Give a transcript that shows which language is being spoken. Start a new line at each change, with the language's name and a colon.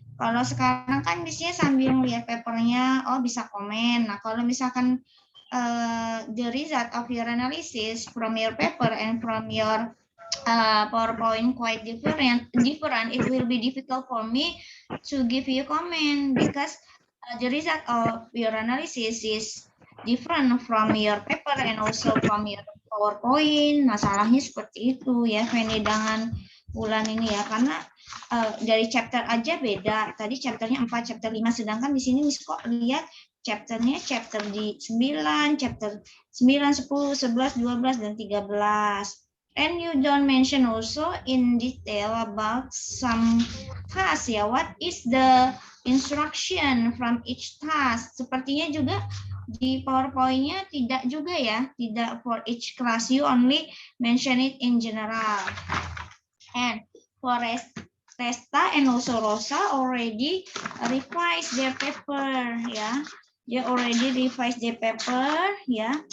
Indonesian: Kalau sekarang kan biasanya sambil melihat papernya, oh bisa komen. Nah, kalau misalkan
English: the result of your analysis from your paper and from your PowerPoint quite different, it will be difficult for me to give you comment because the result of your analysis is different from your paper and also from your PowerPoint.
Indonesian: Masalahnya seperti itu ya, Fanny dengan bulan ini ya, karena dari chapter aja beda. Tadi chapternya 4, chapter 5, sedangkan di sini Miss kok lihat chapternya chapter di 9, chapter 9, 10, 11, 12, dan 13.
English: And you don't mention also in detail about some task ya. What is the instruction from each task?
Indonesian: Sepertinya juga di PowerPoint-nya tidak juga ya, tidak
English: for each class. You only mention it in general. And for Resta and also Rosa already revised their paper ya. They already revised their paper ya.